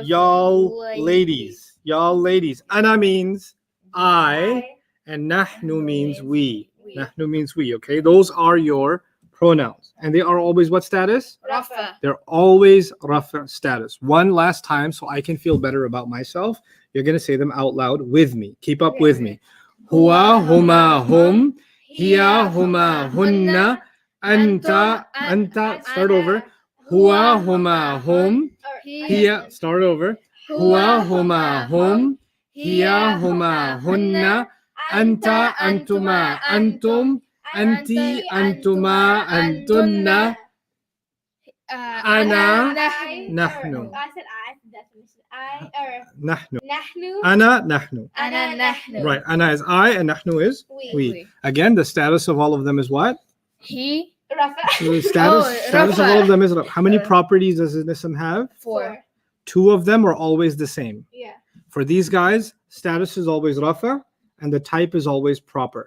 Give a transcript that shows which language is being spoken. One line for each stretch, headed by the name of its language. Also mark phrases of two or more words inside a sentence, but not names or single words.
English: y'all ladies. Y'all ladies. Ana means I. And nahnu means we. Nahnu means we, okay? Those are your pronouns. And they are always what status? Rafa. They're always rafa status. One last time so I can feel better about myself. You're going to say them out loud with me. Keep up with me.
Arabic: هو، هما، هم. هي، هما, هن. أنت.
English: Start over.
Arabic: هو، هما، هم.
English: Hiya. Start over.
Arabic: هو، هما، هم. هي، هما, hunna. أنت، أنتما، أنتم. أنتِ، أنتما، أنتن. أنا، نحن.
English: I said I. Definition. I or Nahnu. nahnu.
Arabic: أنا، نحن. أنا نحن.
English: Right. Ana is I and nahnu is We. we. Again, the status of all of them is what? He. Rafa. The status of all of them is how many properties does an ism have? 4. 2 of them are always the same. Yeah. For these guys, status is always rafa and the type is always proper.